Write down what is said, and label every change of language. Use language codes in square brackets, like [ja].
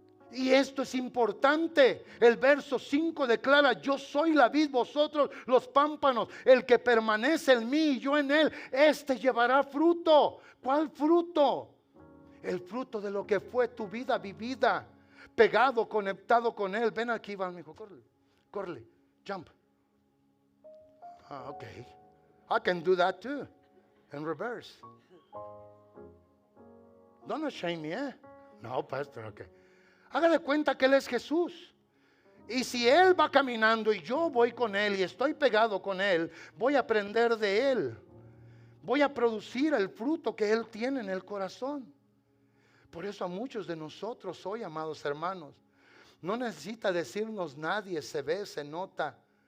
[es] Y esto es importante. El verso 5 declara: yo soy la vid, vosotros los pámpanos. El que permanece en mí y yo en él, este llevará fruto. ¿Cuál fruto? El fruto de lo que fue tu vida vivida, pegado, conectado con él. Ven aquí, Iván, hijo, corre, [en] jump. Okay, I can do that too, in reverse. Don't shame me, No, pastor, okay. [es] Haga de cuenta que Él es Jesús. Y si Él va caminando y yo voy con Él y estoy pegado con Él, voy a aprender de Él. Voy a producir el fruto que Él tiene en el corazón. Por eso a muchos de nosotros hoy, amados hermanos, no necesita decirnos nadie, se ve, se nota.